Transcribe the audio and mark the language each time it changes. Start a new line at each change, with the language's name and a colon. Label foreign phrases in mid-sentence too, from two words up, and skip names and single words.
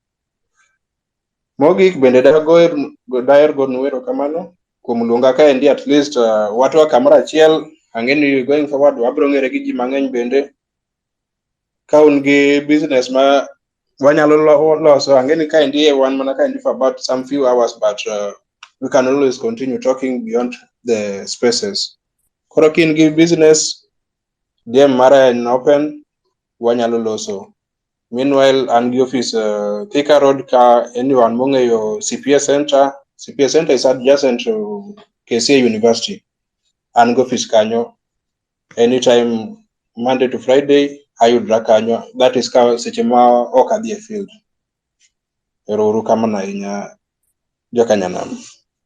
Luo (Kenya and Tanzania): Mogik bende daher go nuero kamano kuom luonga ka endi,
English: at least
Luo (Kenya and Tanzania): watwa kamoro achiel. Ang'e ni
English: going forward
Luo (Kenya and Tanzania): wabro ng'ere gi ji mang'eny bende. Ka un gi business ma wanyalo loso, ang'e ni ka endi wan mana ka endi
English: for about some few hours, but we can always continue talking beyond the spaces.
Luo (Kenya and Tanzania): Koro kin gi business, DM mara en open, wanyalo loso. Meanwhile, an gi office Thika Road ka anyone mong'eyo CPS Center.
English: CPS Center is adjacent to KCA University.
Luo (Kenya and Tanzania): An gi office kanyo.
English: Anytime Monday to Friday,
Luo (Kenya and Tanzania): ayudra kanyo.
English: That is
Luo (Kenya and Tanzania): ka seche ma ok adhi e field. Ero uru kamano ahinya, jokanyanam.